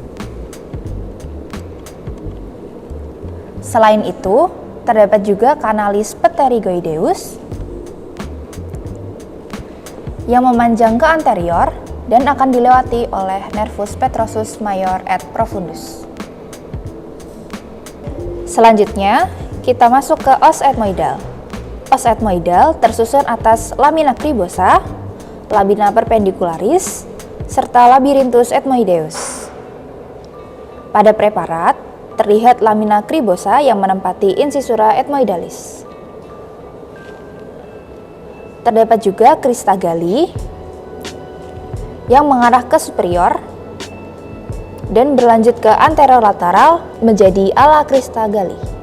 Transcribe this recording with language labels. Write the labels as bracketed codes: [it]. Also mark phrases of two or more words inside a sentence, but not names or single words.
[id] Selain itu, terdapat juga [la] canalis pterygoideus [id] yang memanjang ke anterior dan akan dilewati oleh [la] nervus petrosus major et profundus. [id] Selanjutnya, kita masuk ke [la] os ethmoidal. Os ethmoidal [id] tersusun atas [la] lamina cribosa, lamina perpendicularis, [id] serta [la] labyrinthus ethmoideus. [id] Pada preparat, terlihat [la] lamina cribosa [id] yang menempati [la] incisura ethmoidalis. [id] Terdapat juga [la] crista galli [id] yang mengarah ke superior dan berlanjut ke anterolateral menjadi [la] ala crista galli.